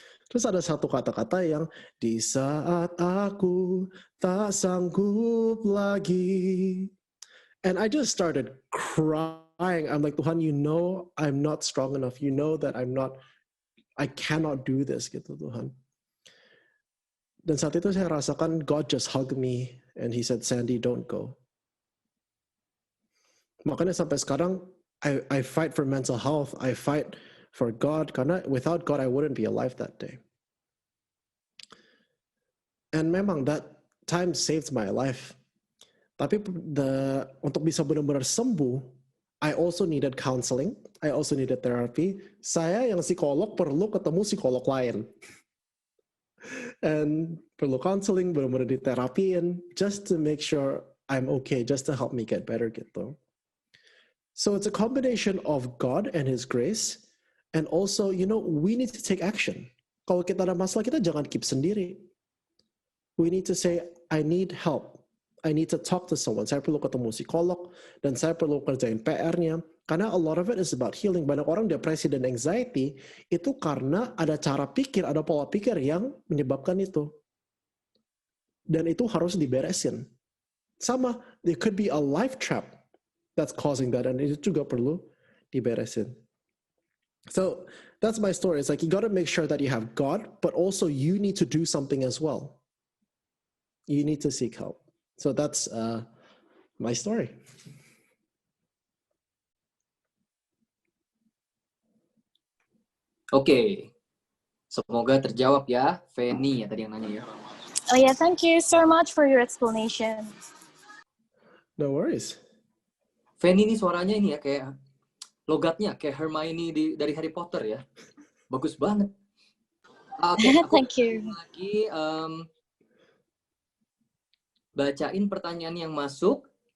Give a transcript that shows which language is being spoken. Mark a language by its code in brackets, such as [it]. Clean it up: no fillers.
[id] Terus ada satu kata-kata yang di saat aku tak sanggup lagi. [en] And I just started crying. I'm like, Tuhan, you know I'm not strong enough. You know that I cannot do this gitu, Tuhan. [id] Dan saat itu saya rasakan [en] God just hugged me and he said, Sandy, don't go. [id] Makanya sampai sekarang, [en] I fight for mental health. I fight for God, karena without God, I wouldn't be alive that day. And memang that time saved my life. [id] Tapi untuk bisa benar-benar sembuh, [en] I also needed counseling. I also needed therapy. [id] Saya yang psikolog perlu ketemu psikolog lain. [en] And perlu counseling, [id] benar-benar diterapiin, [en] just to make sure I'm okay, just to help me get better gitu. So it's a combination of God and His grace, and also, we need to take action. [id] Kalau kita ada masalah, kita jangan keep sendiri. [en] We need to say, I need help. I need to talk to someone. [id] Saya perlu ketemu psikolog, dan saya perlu kerjain PR-nya. Karena [en] a lot of it is about healing. [id] Banyak orang depresi dan anxiety, itu karena ada cara pikir, ada pola pikir yang menyebabkan itu. Dan itu harus diberesin. Sama, [en] there could be a life trap that's causing that, [id] and itu juga perlu diberesin. [en] So that's my story. It's like you got to make sure that you have God, but also you need to do something as well. You need to seek help. So that's my story. [id] Oke. Semoga terjawab ya. Feni ya tadi yang nanya ya. [en] Oh yeah, thank you so much for your explanation. No worries. [id] Feni ini suaranya ini ya kayak logatnya kayak Hermione dari Harry Potter ya. Bagus banget. Oke, [en] Thank you. [id] Lagi bacain pertanyaan yang masuk.